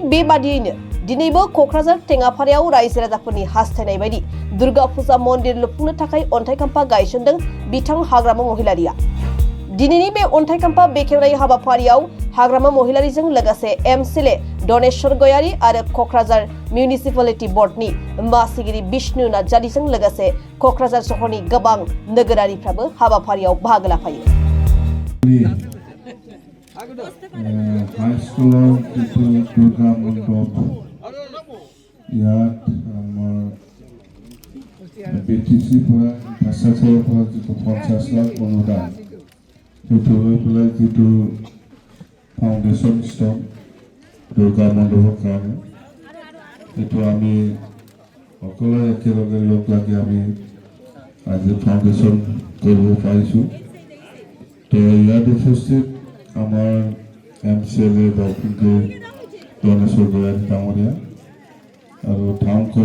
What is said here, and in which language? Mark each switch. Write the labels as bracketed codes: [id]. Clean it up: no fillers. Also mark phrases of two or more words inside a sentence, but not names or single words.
[brx] बेबादियैनो दिनैबो क'क्राझार टेङापारायाव रायजो राजाफोरनि हास्थायनाय बायदि दुर्गा फुजा मन्दिर लुफुंनो थाखाय अन्थाइ खाम्फा गायसनदों बिथां हाग्रामा महिलारिया दिनैनि बे अन्थाइ खाम्फा बेखेवनाय हाबाफारियाव हाग्रामा महिलारिजों लोगोसे एमसिएलए दनेश्वर गयारी आरो क'क्राझार मिउनिसिपालिटि बर्डनि मासिगिरि बिष्णु नार्जारीजों लोगोसे क'क्राझार सहरनि गोबां नोगोरारिफ्राबो हाबाफारियाव बाहागो लाफायो [as] हाइस्कुलाव जितु दुर्गा मण्डप ইয়াত আমাৰ বিটিচিৰপৰা ইনফ্ৰাষ্ট্ৰাকচাৰৰপৰা যিটো 50 লাখ অনুদান সেইটো লৈ পেলাই যিটো ফাউণ্ডেশ্যন ষ্ট'ন দুৰ্গা মণ্ডপৰ কাৰণে সেইটো আমি সকলোৱে একেলগে লগ লাগি আমি আজি ফাউণ্ডেশ্যন কৰিব পাৰিছোঁ তো ইয়াত উপস্থিত আমাৰ এমচিএলএ বাসিন্দী দনেশ্বৰ গয়াৰী ডাঙৰীয়া আৰু টাউন